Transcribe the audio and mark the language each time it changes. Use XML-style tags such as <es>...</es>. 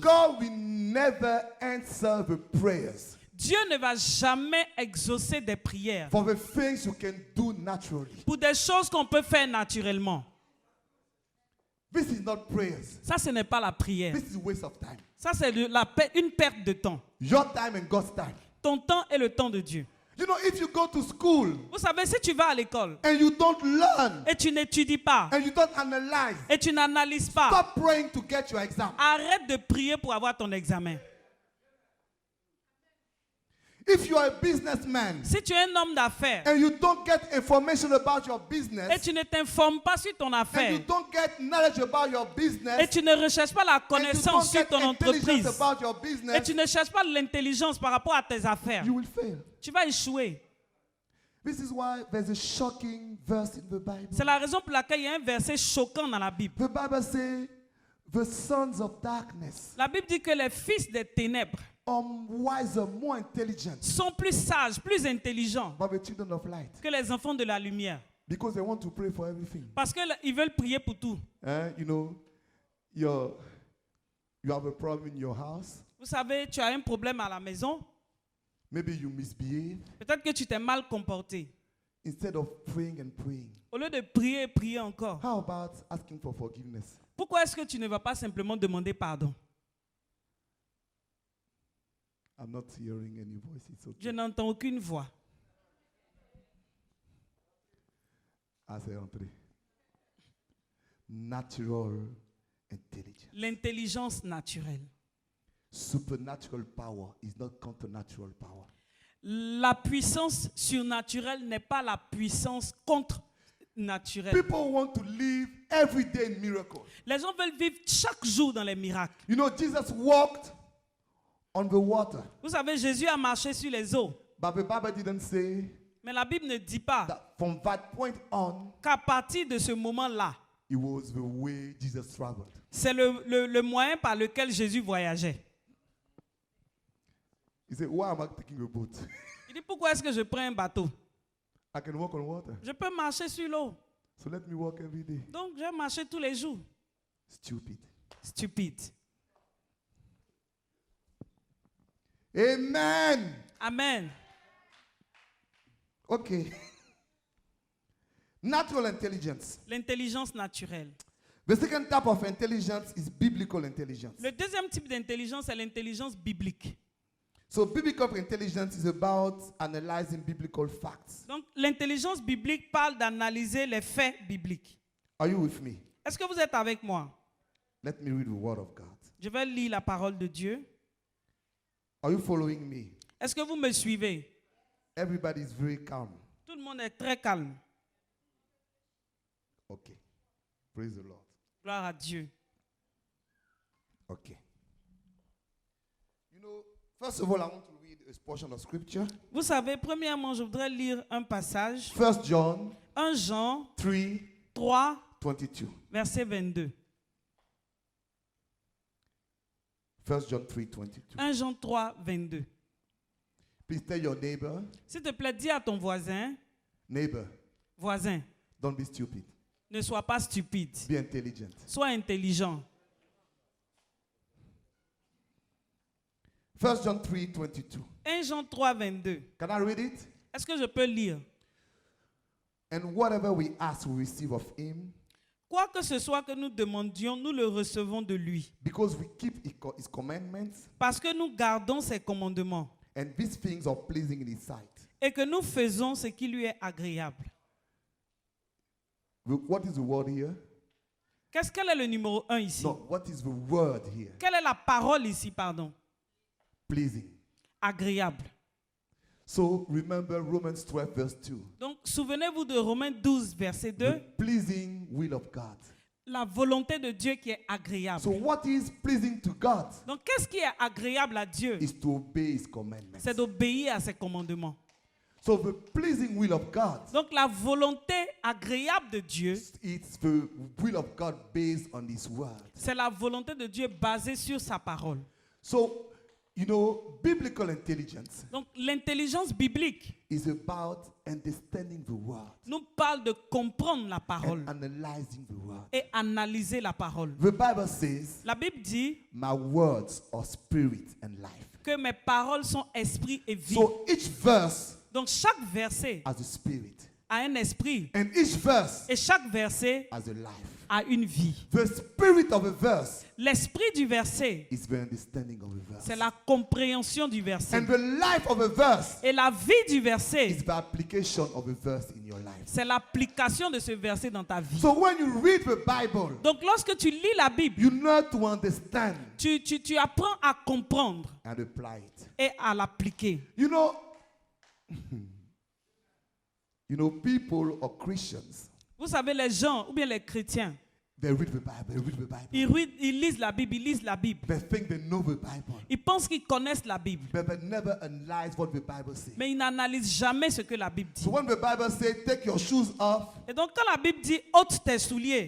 <en>God will never answer the prayers</en> <fr>Dieu ne va jamais exaucer des prières</fr> <en>for the things you can do naturally.</en> <fr>pour des choses qu'on peut faire naturellement.</fr> <en>This is not prayers.</en> <fr>Ça, ce n'est pas la prière.</fr> <en>This is a waste of time.</en> <fr>Ça, c'est une perte de temps.</fr> <en>Your time and God's time.</en> <fr>Ton temps est le temps de Dieu.</fr> <en>You know, if you go to school</en> <fr>Vous savez, si tu vas à l'école</fr> <en>and you don't learn</en> <fr>et tu n'étudies pas</fr> <en>and you don't analyze,</en> <fr>et tu n'analyses pas,</fr> <en>stop praying to get your exam.</en> <fr>arrête de prier pour avoir ton examen.</fr> <en>If you are a businessman</en> <fr>Si tu es un homme d'affaires</fr> <en>and you don't get information about your</en> <fr>et</fr> <en>business</en> <fr>tu ne t'informes pas sur ton</fr> <en>and</en> <fr>affaire</fr> <en>you don't get knowledge about your</en> <fr>et</fr> <en>business</en> <fr>tu ne recherches pas la</fr> <en>and you don't</en> <fr>connaissance sur</fr> <en>get</en> <fr>ton entreprise</fr> <en>intelligence about your</en> <fr>et</fr> <en>business,</en> <fr>tu ne cherches pas l'intelligence par rapport à tes affaires,</fr> <en>you will fail.</en> <fr>tu vas échouer.</fr> <en>This is why there's a shocking verse in the Bible.</en> <fr>C'est la raison pour laquelle il y a un verset choquant dans la Bible.</fr> <en>The Bible says, the sons of darkness</en> <fr>La Bible dit que les fils des ténèbres</fr> <en>are wiser, more intelligent</en> <fr>sont plus sages, plus intelligents</fr> <en>than the children of light</en> <fr>que les enfants de la lumière.</fr> <en>because they want to pray for everything.</en> <fr>Parce qu'ils veulent prier pour tout.</fr> <en>You know, you have a problem in your house.</en> <fr>Vous savez, tu as un problème à la maison.</fr> <en>Maybe you misbehave.</en> <fr>Peut-être que tu t'es mal comporté.</fr> <en>Instead of praying and praying,</en> <fr>Au lieu de prier et prier encore,</fr> <en>how about asking for forgiveness?</en> <fr>pourquoi est-ce que tu ne vas pas simplement demander pardon?</fr> <en>I'm not hearing any voice. It's okay.</en> <fr>Je n'entends aucune voix. Ah, c'est rentré.</fr> <en>Natural intelligence.</en> <fr>L'intelligence naturelle.</fr> <en>Supernatural power is not counter-natural power.</en> <fr>La puissance surnaturelle n'est pas la puissance contre-naturelle.</fr> <en>People want to live every day in miracles.</en> <fr>Les gens veulent vivre chaque jour dans les miracles.</fr> <en>You know, Jesus walked on the water,</en> <fr>Vous savez, Jésus a marché sur les eaux.</fr> <en>but the Bible didn't say</en> <fr>Mais la Bible ne dit pas</fr> <en>that from that point on,</en> <fr>qu'à partir de ce moment-là,</fr> <en>it was the way Jesus traveled.</en> <fr>c'est le moyen par lequel Jésus voyageait.</fr> <en>He said, why am I taking a boat?</en> <fr>Il dit, pourquoi est-ce que je prends un bateau?</fr> <en>I can walk on water.</en> <fr>Je peux marcher sur l'eau.</fr> <en>So let me walk every day.</en> <fr>Donc, je vais marcher tous les jours.</fr> <en>Stupid.</en> <fr>Stupide.</fr> <en>Amen.</en> <fr>Amen.</fr> <en>Okay. Natural intelligence.</en> <fr>L'intelligence naturelle.</fr> <en>The second type of intelligence is biblical intelligence.</en> <fr>Le deuxième type d'intelligence, c'est l'intelligence biblique.</fr> <en>So biblical intelligence is about analyzing biblical facts.</en> <fr>Donc, l'intelligence biblique parle d'analyser les faits bibliques.</fr> <en>Are you with me?</en> <fr>Est-ce que vous êtes avec moi?</fr> <en>Let me read the word of God.</en> <fr>Je vais lire la parole de Dieu.</fr> <en>Are you following me?</en> <fr>Est-ce que vous me suivez?</fr> <en>Everybody is very calm.</en> <fr>Tout le monde est très calme.</fr> <en>Okay. Praise the Lord.</en> <fr>Gloire à Dieu.</fr> <en>Okay. You know, first of all, I want to read a portion of scripture.</en> <fr>Vous savez, premièrement, je voudrais lire un passage.</fr> <en>1 John</en> <fr>1 Jean</fr> <en>3,</en> <fr>3,</fr> <en>22.</en> <fr>verset 22.</fr> <en>1 John 3, 22.</en> <fr>1 Jean 3, 22.</fr> <en>Please tell your neighbor,</en> <fr>S'il te plaît, dis à ton voisin,</fr> <en>voisin, don't be stupid.</en> <fr>ne sois pas stupide.</fr> <en>Be intelligent.</en> <fr>Sois intelligent.</fr> <en>1 John 3, 22.</en> <fr>1 Jean 3, 22.</fr> <en>Can I read it?</en> <fr>Est-ce que je peux lire?</fr> <en>And whatever we ask, we receive of him,</en> <fr>Quoi que ce soit que nous demandions, nous le recevons de lui.</fr> <en>because we keep his commandments,</en> <fr>Parce que nous gardons ses commandements</fr> <en>and these things are pleasing in his sight.</en> <fr>et que nous faisons ce qui lui est agréable.</fr> <en>What is the word here?</en> <fr>Quel est le numéro 1 ici?</fr> <en>No, what is the word here?</en> <fr>Quelle est la parole ici, pardon?</fr> <en>Pleasing.</en> <fr>Agréable.</fr> <en>So remember Romans 12, verse 2.</en> <fr>Donc, souvenez-vous de Romains 12, verset 2.</fr> <en>The pleasing will of God.</en> <fr>La volonté de Dieu qui est agréable.</fr> <en>So what is pleasing to God</en> <fr>Donc, qu'est-ce qui est agréable à Dieu?</fr> <en>is to obey his commandments.</en> <fr>C'est d'obéir à ses commandements.</fr> <en>So the pleasing will of God</en> <fr>Donc la volonté agréable de Dieu,</fr> <en>is the will of God based on His word.</en> <fr>c'est la volonté de Dieu basée sur sa parole.</fr> <en>So, you know, biblical intelligence</en> <fr>Donc l'intelligence biblique</fr> <en>is about understanding the word</en> <fr>nous parle de comprendre la parole</fr> <en>and analyzing the word.</en> <fr>et analyser la parole.</fr> <en>The Bible says,</en> <fr>La Bible dit</fr> <en>"My words are spirit and life."</en> <fr>que mes paroles sont esprit et vie.</fr> <en>So each verse</en> <fr>Donc chaque verset</fr> <en>has a spirit,</en> <fr>a un esprit</fr> <en>and each verse</en> <fr>et chaque verset</fr> <en>has a life.</en> <fr>a une vie.</fr> <en>The spirit of a verse</en> <fr>L'esprit du verset,</fr> <en>is the understanding of a verse,</en> <fr>c'est la compréhension du verset.</fr> <en>and the life of a verse</en> <fr>Et la vie du verset,</fr> <en>is the application of a verse in your life.</en> <fr>c'est l'application de ce verset dans ta vie.</fr> <en>So when you read the Bible,</en> <fr>Donc lorsque tu lis la Bible,</fr> <en>you know to understand</en> <fr>tu apprends à comprendre</fr> <en>and apply it.</en> <fr>et à l'appliquer.</fr> <en>You know, people or Christians,</en> <fr>Vous savez, les gens ou bien les chrétiens,</fr> <en>they read the Bible,</en> <fr>ils lisent la Bible, ils lisent la Bible.</fr> <en>they think they know the Bible,</en> <fr>Ils pensent qu'ils connaissent la Bible,</fr> <en>but they never analyze what the Bible says.</en> <fr>mais ils n'analysent jamais ce que la Bible dit.</fr> <en>So when the Bible says, take your shoes off,</en> <fr>Et donc quand la Bible dit ôte tes souliers,</fr>